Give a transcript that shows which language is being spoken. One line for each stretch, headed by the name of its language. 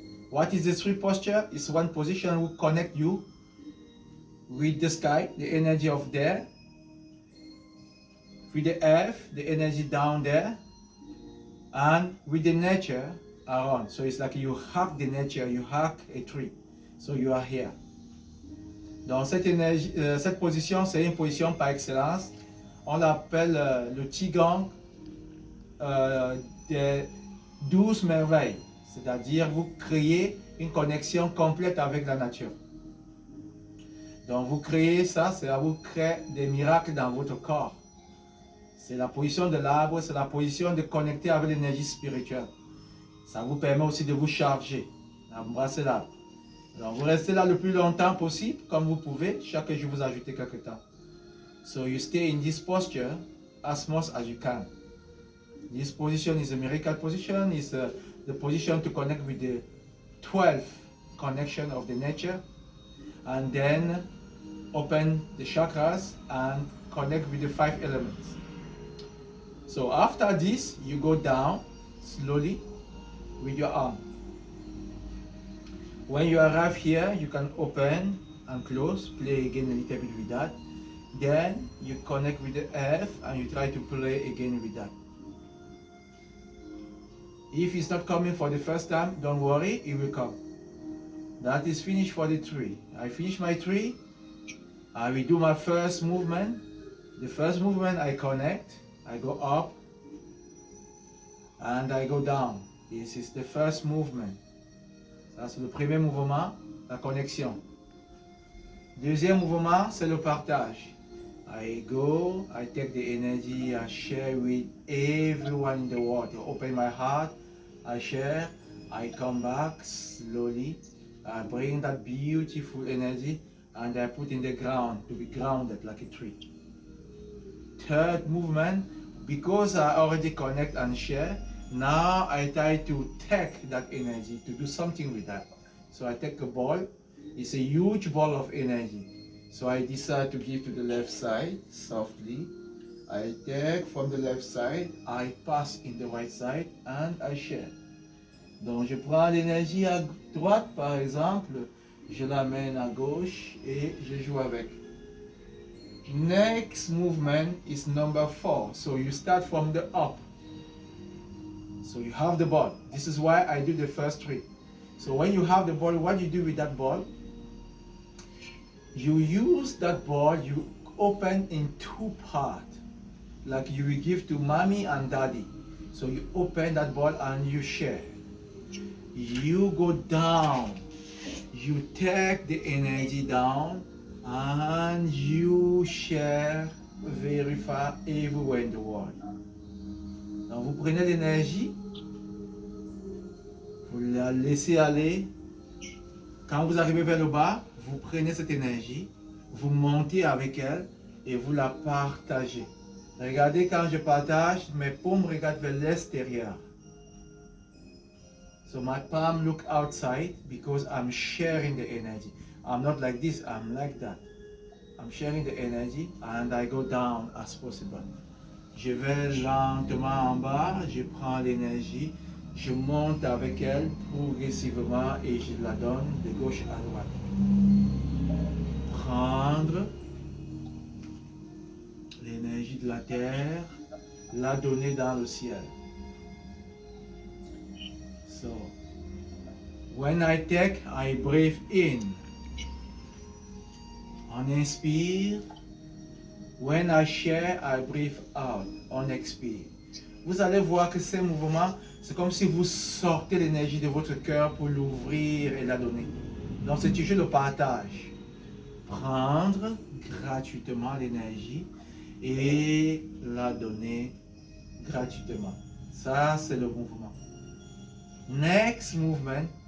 English: What is the tree posture? It's one position will connect you with the sky, the energy of there, with the earth, the energy down there, and with the nature around. So it's like you hug the nature, you hug a tree. So you are here.
French: Dans cette position, c'est une position par excellence. On l'appelle le Qigong des 12 merveilles. C'est-à-dire vous créez une connexion complète avec la nature. Donc vous créez ça, c'est là vous créez des miracles dans votre corps. C'est la position de l'arbre, c'est la position de connecter avec l'énergie spirituelle. Ça vous permet aussi de vous charger, d'embrasser l'arbre. Donc vous restez là le plus longtemps possible, comme vous pouvez. Chaque jour vous ajoutez quelques temps.
English: So you stay in this posture as much as you can. This position is a miracle position. It's the position to connect with the 12th connection of the nature, and then open the chakras and connect with the 5 elements. So after this, you go down slowly with your arm. When you arrive here, you can open and close, play again a little bit with that. Then you connect with the earth and you try to play again with that. If it's not coming for the first time, don't worry, it will come. That is finished for the tree. I finish my tree. I will do my first movement. The first movement I connect, I go up and I go down. This is the first movement.
French: Ça, c'est le premier mouvement, la connexion. Deuxième mouvement, c'est le partage.
English: I go, I take the energy, I share with everyone in the world. I open my heart, I share, I come back slowly. I bring that beautiful energy and I put in the ground to be grounded like a tree. Third movement, because I already connect and share, now I try to take that energy to do something with that. So I take a ball. It's a huge ball of energy. So I decide to give to the left side softly. I take from the left side, I pass in the right side and I share.
French: Donc je prends l'énergie à droite par exemple, je l'amène à gauche et je joue avec.
English: Next movement is number 4. So you start from the up. So you have the ball. This is why I do the first 3. So when you have the ball, what you do with that ball? You use that ball, you open in 2 parts. Like you will give to mommy and daddy. So you open that ball and you share. You go down. You take the energy down and you share very far everywhere in the world.
French: Donc vous prenez l'énergie, vous la laissez aller. Quand vous arrivez vers le bas, vous prenez cette énergie, vous montez avec elle et vous la partagez. Regardez quand je partage, mes paumes regardent vers l'extérieur.
English: So my palm look outside because I'm sharing the energy. I'm not like this, I'm like that. I'm sharing the energy and I go down as possible.
French: Je vais lentement en bas, je prends l'énergie, je monte avec elle progressivement et je la donne de gauche à droite. Prendre l'énergie de la terre, la donner dans le ciel.
English: So, when I take, I breathe in.
French: On inspire.
English: When I share, I breathe out.
French: On expire. Vous allez voir que ces mouvements, c'est comme si vous sortez l'énergie de votre cœur pour l'ouvrir et la donner. Donc c'est toujours le partage. Prendre gratuitement l'énergie et la donner gratuitement. Ça, c'est le mouvement.
English: Next movement,